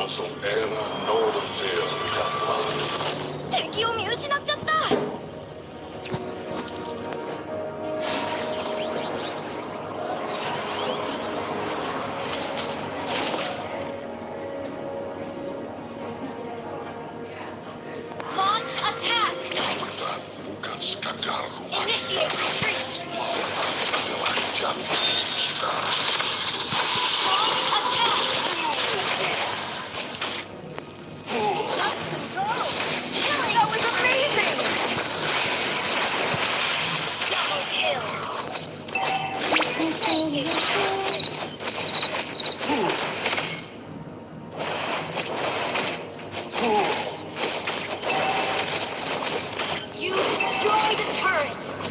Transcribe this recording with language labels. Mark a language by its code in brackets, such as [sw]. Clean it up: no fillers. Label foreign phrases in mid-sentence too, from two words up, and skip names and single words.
[ja] Era Norville kapan. 敵を見失っちゃった [en] Launch attack. [ms] Lautan bukan sekadar rumah [en] Initiate [ms] kita. [en] retreat. [ms] Lautan adalah jantung kita. [en] Launch attack. Killing that was amazing! Double kill! You destroy the turret.